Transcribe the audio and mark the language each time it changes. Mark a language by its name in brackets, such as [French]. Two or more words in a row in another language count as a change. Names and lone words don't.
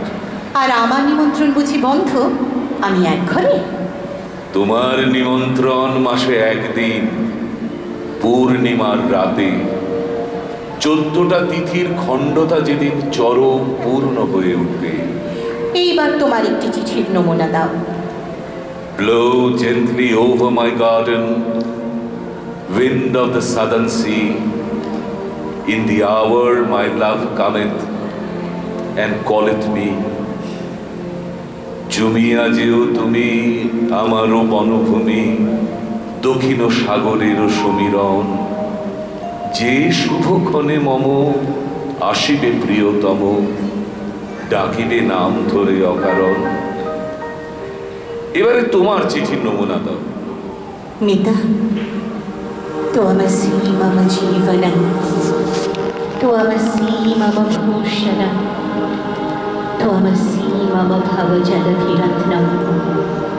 [Bangla] আর আমার নিমন্ত্রণ বুঝি বন্ধ? আমি এক ঘরে? তোমার নিমন্ত্রণ মাসে একদিন, পূর্ণিমার রাতে, 14টা তিথির খণ্ডতা যেদিন চরম পূর্ণ হয়ে উঠবে। এইবার তোমার একটি চিঠির নমুনা দাও। [English] Blow gently over my garden, wind of the southern sea. In the hour my love cometh and calleth me. [Bangla] জুমিয়া যেও তুমি আমারও বনভূমি, দক্ষিণ সাগরের সমীরণ। যে শুভক্ষণে মম আসিবে প্রিয়তম, ডাকিবে নাম ধরে অকারণ। এবারে তোমার চিঠির নমুনা দাও। মিতা, [Sanskrit] त्वमसि मम जीवनं, त्वमसि मम भूषणं, त्वमसि मम भवजलधिरत्नं।